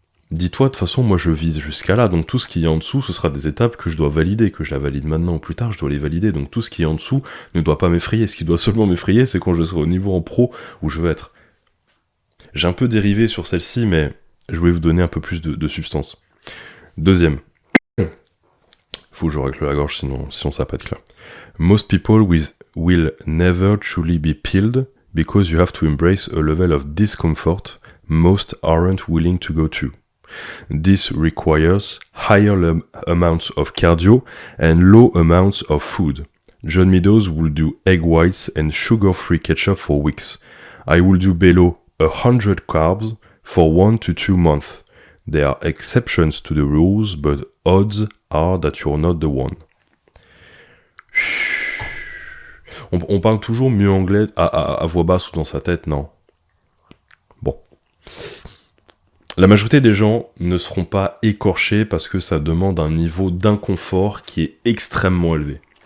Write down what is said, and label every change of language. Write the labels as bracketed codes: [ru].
[fr] Dis-toi, de toute façon, moi je vise jusqu'à là, donc tout ce qui est en dessous, ce sera des étapes que je dois valider, que je la valide maintenant ou plus tard, je dois les valider, donc tout ce qui est en dessous ne doit pas m'effrayer. Ce qui doit seulement m'effrayer, c'est quand je serai au niveau en pro où je veux être. J'ai un peu dérivé sur celle-ci, mais je voulais vous donner un peu plus de substance. Deuxième. Faut que je règle la gorge, sinon ça va pas être clair. [en] Most people will never truly be peeled because you have to embrace a level of discomfort most aren't willing to go to. This requires higher amounts of cardio and low amounts of food. John Meadows will do egg whites and sugar-free ketchup for weeks. I will do below 100 carbs for 1 to 2 months. There are exceptions to the rules, but odds are that you're not the one. [fr] On parle toujours mieux anglais à voix basse ou dans sa tête, non ? Bon. La majorité des gens ne seront pas écorchés parce que ça demande un niveau d'inconfort qui est extrêmement élevé.